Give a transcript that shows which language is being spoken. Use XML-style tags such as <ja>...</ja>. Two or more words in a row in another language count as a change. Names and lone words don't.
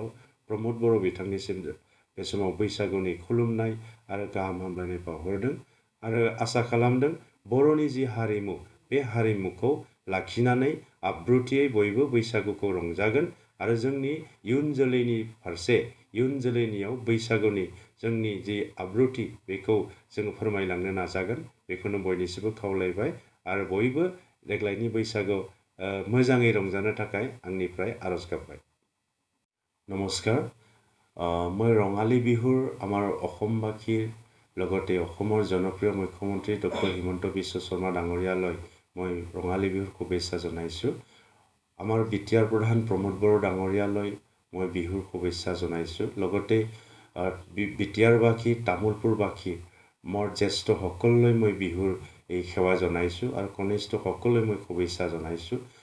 <brx>प्रमद बर' बिथांनिसिम बे समाव बैसागुनि खुलुमनाय आरो गाहाम हामलायनाय बावहरदों आरो आसा खालामदों बर'नि जि हारिमु बे हारिमुखौ लाखिनानै आब्रुथियै बयबो बैसागुखौ रंजागोन आरो जोंनि इयुन जोलैनि फारसे इयुन जोलैनियाव बैसागुनि जोंनि जि आब्रुथि बेखौ जों फोरमायलांनो नाजागोन बेखौनो बयनिसिमबो खावलायबाय आरो बयबो देग्लायनि बैसागु मोजाङै रंजानो थाखाय आंनिफ्राय आरज गाबबाय</brx> <as>नमस्कार মই ৰঙালী বিহুৰ আমাৰ অসমবাসীৰ লগতে অসমৰ জনপ্ৰিয় মুখ্যমন্ত্ৰী ডক্টৰ হিমন্ত বিশ্ব শৰ্মা ডাঙৰীয়ালৈ মই ৰঙালী বিহুৰ শুভেচ্ছা জনাইছোঁ আমাৰ বিটিআৰ প্ৰধান প্ৰমোদ বড়ো ডাঙৰীয়ালৈ মই বিহুৰ শুভেচ্ছা জনাইছোঁ লগতে বিটিআৰবাসী তামোলপুৰবাসী মোৰ জ্যেষ্ঠ সকললৈ মই বিহুৰ এই সেৱা জনাইছোঁ আৰু কনিষ্ঠ সকললৈ মই শুভেচ্ছা জনাইছোঁ</as>